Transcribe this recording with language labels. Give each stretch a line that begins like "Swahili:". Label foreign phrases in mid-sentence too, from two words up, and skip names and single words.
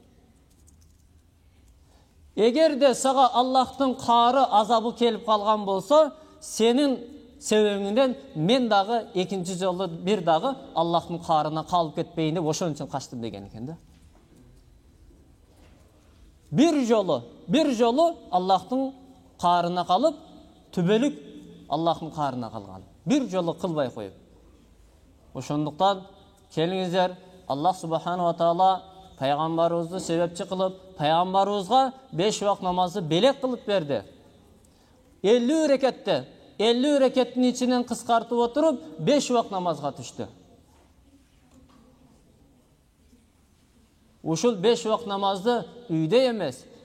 Kyrgyz: Эгерде сага Аллахтын каары азабы келип калган болсо, сенин себебиңден мен дагы экинчи жолу bir дагы Аллахтын каарына калып кетпейин деп ошон үчүн качтым деген экен да. Bir жолу Аллахтын каарына калып, түбөлүк Аллахтын каарына калган. Bir жолу кылбай коюп. Ошондуктан келиңиздер,
Arabic: الله سبحانه وتعالى
Kyrgyz: пайгамбарыбызды себепчи кылып, пайгамбарыбызга 5 вакыт намазды белек кылып берди. 50 рекетте, 50 рекеттин ичинен кыскартып отуруп 5 вакыт намазга түштү. Ушул 5 вакыт намазды үйдө эмес.